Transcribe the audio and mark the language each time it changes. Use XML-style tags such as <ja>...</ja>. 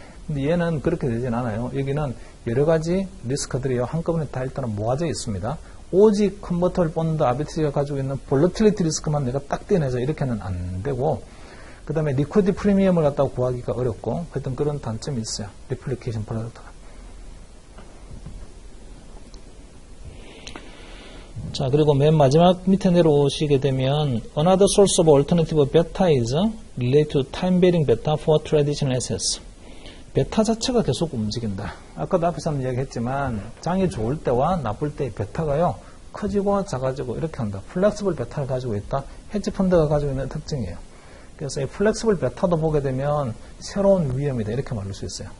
<ko>근데 얘는 그렇게 되진 않아요. 여기는 여러 가지 리스크들이 한꺼번에 다 일단은 모아져 있습니다. 오직 컨버터블 본드 아비트리지가 가지고 있는 볼러틸리티 리스크만 내가 딱 떼내자 이렇게는 안 되고 그 다음에 리퀴드 프리미엄을 갖다가 구하기가 어렵고 하여튼 그런 단점이 있어요. 리플리케이션 프로덕트가. 자, 그리고 맨 마지막 밑에 내려오시게 되면</ko> <en>Another source of alternative beta is related to time varying beta for traditional assets.</en> <ko>베타 자체가 계속 움직인다. 아까도 앞에서 한번 이야기했지만 장이 좋을 때와 나쁠 때의 베타가요. 커지고 작아지고 이렇게 한다. 플렉스블 베타를 가지고 있다. 헤지 펀드가 가지고 있는 특징이에요. 그래서 이 플렉스블 베타도 보게 되면 새로운 위험이다. 이렇게 말할 수 있어요.</ko>